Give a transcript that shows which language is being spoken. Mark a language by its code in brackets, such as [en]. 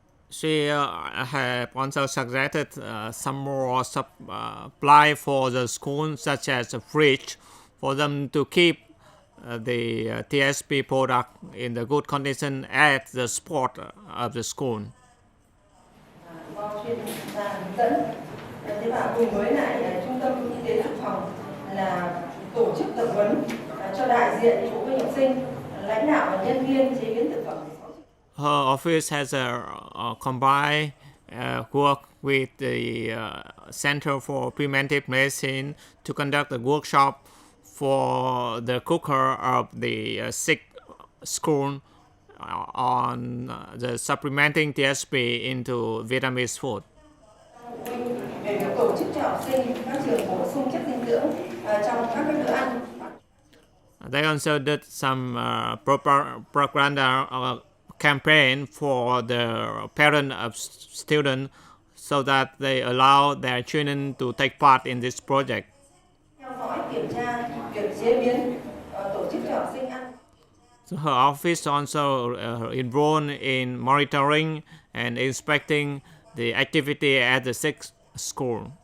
[en] She have also suggested some more supply for the school, such as a fridge, for them to keep the TSP product in the good condition at the spot of the school. [vi] Do chuyên gia hướng dẫn. Thế và cùng với lại trung tâm y tế dự phòng là tổ chức tập huấn cho đại diện phụ huynh học sinh, lãnh đạo và nhân viên chế biến thực phẩm. [en] Her office has a combined work with the Center for Preventive Medicine to conduct a workshop for the cooker of the sick school on the supplementing TSP into Vietnamese food. [vi] Về việc tổ chức cho học sinh các trường bổ sung chất dinh dưỡng trong các bữa ăn. [en] They also did some propaganda campaign for the parents of students so that they allow their children to take part in this project. [vi] Theo dõi, kiểm tra việc chế biến, tổ chức cho học sinh ăn. [en] So her office also enrolled in monitoring and inspecting the activity at the sick school.